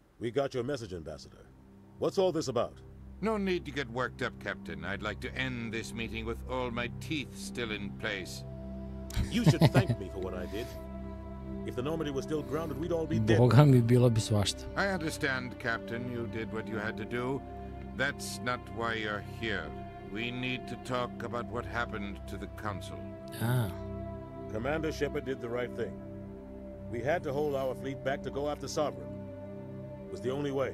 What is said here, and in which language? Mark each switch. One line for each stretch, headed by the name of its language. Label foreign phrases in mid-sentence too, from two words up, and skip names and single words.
English: We got your message, Ambassador. What's all this about? No need to get worked up, Captain. I'd like to end this meeting with all my teeth still in place. You should thank me for what I did. If the Normandy was still grounded, we'd all be dead.
Serbian: Boga mi, bilo bi svašta.
English: I understand, Captain. You did what you had to do. That's not why you're here. We need to talk about what happened to the Council. Commander Shepard did the right thing. We had to hold our fleet back to go after Sovereign. It was the only way.